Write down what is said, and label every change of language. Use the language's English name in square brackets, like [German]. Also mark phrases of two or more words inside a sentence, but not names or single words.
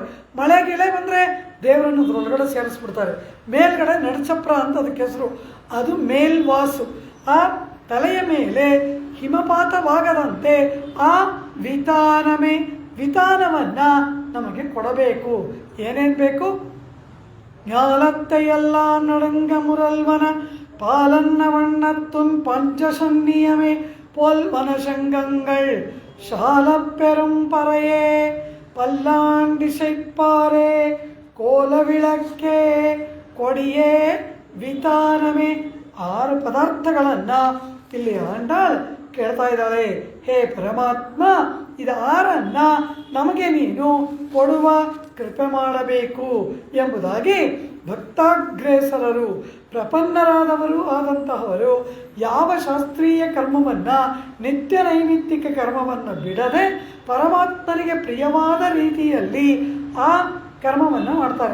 [Kannada] ಮಳೆ ಗಿಳೆ ಬಂದರೆ ದೇವರನ್ನು ಒಳಗಡೆ ಸೇರಿಸ್ಬಿಡ್ತಾರೆ. ಮೇಲ್ಗಡೆ ನಡುಚಪ್ರ ಅಂತ ಅದಕ್ಕೆ ಹೆಸರು. ಅದು ಮೇಲ್ವಾಸು. ಆ ತಲೆಯ ಮೇಲೆ ಹಿಮಪಾತವಾಗದಂತೆ ಆ ವಿತಾನಮೇ, ವಿತಾನವನ್ನು ನಮಗೆ ಕೊಡಬೇಕು. ಏನೇನು ಬೇಕು? [Tamil] ஞாலத்தையெல்லாம் நடுங்க முரல்வன பாலன்ன வண்ணத்துன் பஞ்சசன்னியமே போல் மனசங்கங்கள் சாலப் பெரும் பறையே பல்லாண்டிசைப்பாரே கோலவிளக்கே கொடியே விதானமே. [Kannada] 6 ಪದಾರ್ಥಗಳನ್ನು ಇಲ್ಲಿ ಆಂಡಾಳ್ ಕೇಳ್ತಾ ಇದ್ದಾಳೆ. ಹೇ ಪರಮಾತ್ಮ, ಇದು 6 ನಮಗೆ ನೀನು ಕೊಡುವ ಕೃಪೆ ಮಾಡಬೇಕು ಎಂಬುದಾಗಿ ಭಕ್ತಾಗ್ರೇಸರರು, ಪ್ರಪನ್ನರಾದವರು ಆದಂತಹವರು ಯಾವ ಶಾಸ್ತ್ರೀಯ ಕರ್ಮವನ್ನು, ನಿತ್ಯ ನೈಮಿತ್ತಿಕ ಕರ್ಮವನ್ನು ಬಿಡದೆ ಪರಮಾತ್ಮನಿಗೆ ಪ್ರಿಯವಾದ ರೀತಿಯಲ್ಲಿ ಆ ಕರ್ಮವನ್ನು ಮಾಡ್ತಾರೆ.